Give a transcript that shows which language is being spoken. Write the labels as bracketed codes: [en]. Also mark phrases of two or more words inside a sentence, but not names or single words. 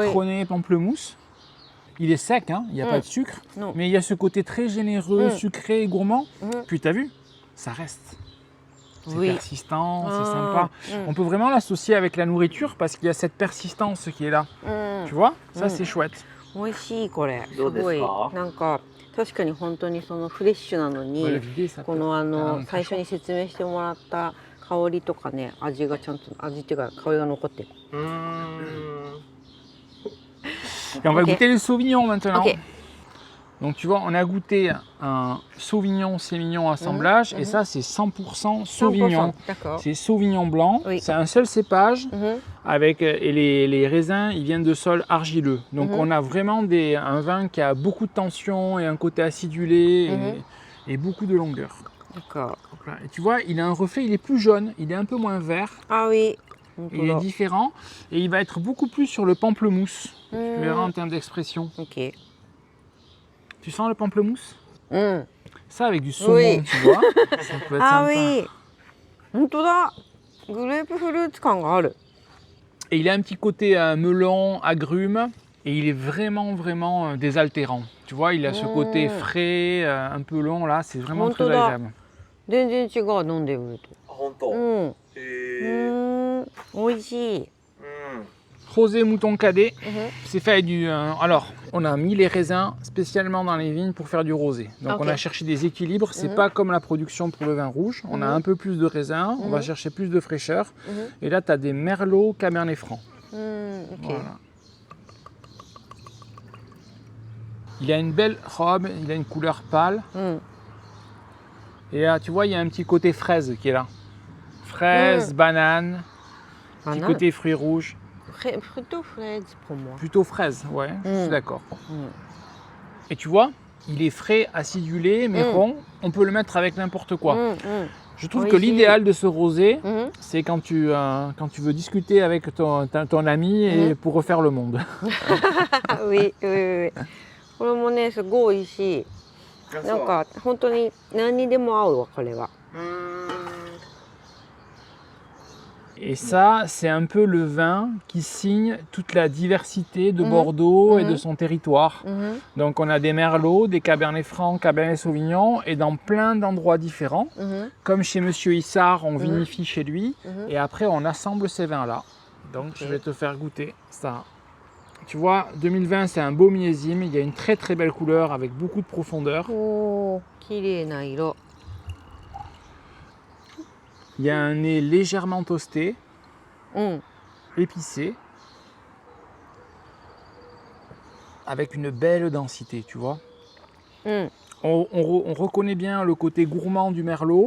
[fr] citronné, pamplemousse. Il est sec, hein, il n'y a pas de sucre, Non. mais il y a ce côté très généreux, sucré et gourmand. Mhm. Puis tu as vu, ça reste. C'est Oui. persistant, c'est Ah, sympa. mhm, On peut vraiment l'associer avec la nourriture parce qu'il y a cette persistance qui est là. mhm. Tu vois? Ça, Mm. c'est chouette. [ja] 美味しいこれ。すどうですか？ごいなんか確かに本当にそのフレッシュなの [fr] On va le [ja] に、 [fr] vider, ça [ja] こ [fr] peut- [ja] の Ah, 最初に説明してもらった香りとかね、味がちゃんと味っていうか香りが残ってる。 [fr] Et on va Ok. goûter le Sauvignon maintenant. Ok. Donc tu vois, on a goûté un Sauvignon Sémillon assemblage et ça c'est 100% Sauvignon. 100%. D'accord. C'est Sauvignon blanc, Oui. c'est un seul cépage Mhm, avec et les raisins ils viennent de sols argileux. Donc Mhm. on a vraiment un vin qui a beaucoup de tension et un côté acidulé et beaucoup de longueur. D'accord. Donc là, et tu vois, il a un reflet, il est plus jaune, il est un peu moins vert, Ah oui. 本 il est [ja] 当だ。 [fr] différent et il va être beaucoup plus sur le pamplemousse. Tu Mm. verras en termes d'expression. Ok. Tu sens le pamplemousse? [ja] うん。 [fr] Ça avec du saumon, Oui. tu vois. Ça peut être [ja] あ [fr] sympa. [ja] ウィー。本当だ。グレープフルーツ感がある。 [fr] Et il a un petit côté melon, agrumes, et il est vraiment, vraiment désaltérant. Tu vois, il a ce côté frais, un peu long, là, c'est vraiment très [ja] 本当だ. [fr] agréable. [ja] 全然違う飲んでみると。本当。うん。へ美味しい。 [fr] Rosé mouton cadet, Mhm. c'est fait avec du... alors, on a mis les raisins spécialement dans les vignes pour faire du rosé. Donc Ok. on a cherché des équilibres, c'est Mhm. pas comme la production pour le vin rouge. On a Mhm. un peu plus de raisins, on va Mhm. chercher plus de fraîcheur. Mhm. Et là, tu as des merlots cabernet franc. [ja] うん。オッケー。 [fr] Voilà. Il a une belle robe, il a une couleur pâle. [ja] うん。 [fr] Et là, tu vois, il y a un petit côté fraise qui est là. Fraise, banane, petit côté fruits rouges. Plutôt fraise pour moi. Plutôt fraise, ouais, je suis Mm. d'accord. Mm. Et tu vois, il est frais, acidulé, mais Mm. rond. On peut le mettre avec n'importe quoi. [ja] うんうん。 [fr] Je trouve Oui, que si. l'idéal de ce rosé, [ja] うん。 [fr] c'est quand tu veux discuter avec ton ami et pour refaire le monde. うい。 [ja] これもねすごい美味しい。なんか本当に何にでも合うわこれは。 [fr] Et ça, c'est un peu le vin qui signe toute la diversité de Mhm. Bordeaux et de Mhm. son territoire. [ja] うん。 [fr] Donc on a des merlots, des cabernets francs, cabernet sauvignon et dans plein d'endroits différents. [ja] うん。 [fr] Comme chez Monsieur Issard, on vinifie chez lui Mhm. et après on assemble ces vins-là. Donc je vais te faire goûter ça. Tu vois, 2020 c'est un beau millésime, il y a une très très belle couleur avec beaucoup de profondeur. [ja] おお、綺麗な色。 [fr] Il y a un nez légèrement toasté, [ja] うん。 [fr] épicé, avec une belle densité, tu vois. [ja] うん。 [fr] On reconnaît bien le côté gourmand du merlot